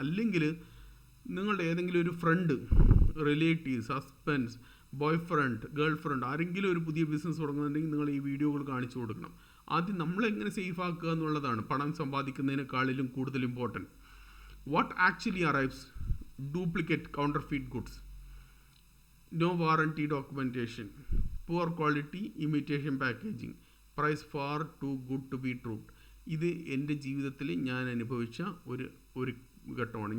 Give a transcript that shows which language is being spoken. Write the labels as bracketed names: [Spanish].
[Malayalam] അല്ലെങ്കിൽ നിങ്ങളുടെ ഏതെങ്കിലും ഒരു front, relatives, husbands, boy friend, girl friend, ആരെങ്കിലും ഒരു പുതിയ ബിസിനസ് തുടങ്ങുന്നുണ്ടെങ്കിൽ നിങ്ങൾ ഈ വീഡിയോകൾ കാണിച്ചു കൊടുക്കണം. ആദ്യം നമ്മളെങ്ങനെ സേഫ് ആക്കുക എന്നുള്ളതാണ് പണം സമ്പാദിക്കുന്നതിനേക്കാളിലും കൂടുതൽ important. [English] What actually arrives? Duplicate counterfeit goods, no warranty documentation, poor quality, imitation packaging, price far too good to be true. [Malayalam] ഇത് എൻ്റെ ജീവിതത്തിൽ ഞാൻ അനുഭവിച്ച ഒരു ഘട്ടമാണ്.